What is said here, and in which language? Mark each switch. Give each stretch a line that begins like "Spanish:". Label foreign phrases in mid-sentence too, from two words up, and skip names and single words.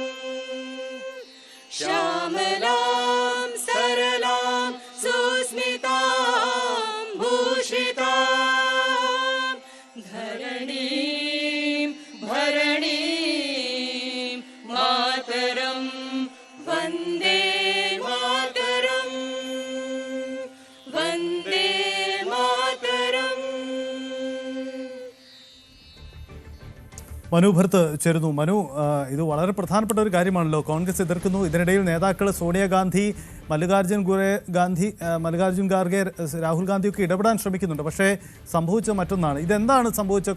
Sanskrit: श्यामलां सरलां सुस्मितां भूषितां धरणीं भरणीं मातरं वन्दे मातरं वन्दे मातरं.
Malayalam: മനു ഭർത്ത് ചേരുന്നു. മനു, ഇത് വളരെ പ്രധാനപ്പെട്ട ഒരു കാര്യമാണല്ലോ. കോൺഗ്രസ് എതിർക്കുന്നു. ഇതിനിടയിൽ നേതാക്കൾ സോണിയാഗാന്ധി, മല്ലികാർജുൻ ഖാർഗെ, രാഹുൽ ഗാന്ധിയൊക്കെ ഇടപെടാൻ ശ്രമിക്കുന്നുണ്ട്. പക്ഷേ സംഭവിച്ചത് മറ്റൊന്നാണ്. ഇതെന്താണ് സംഭവിച്ചത്?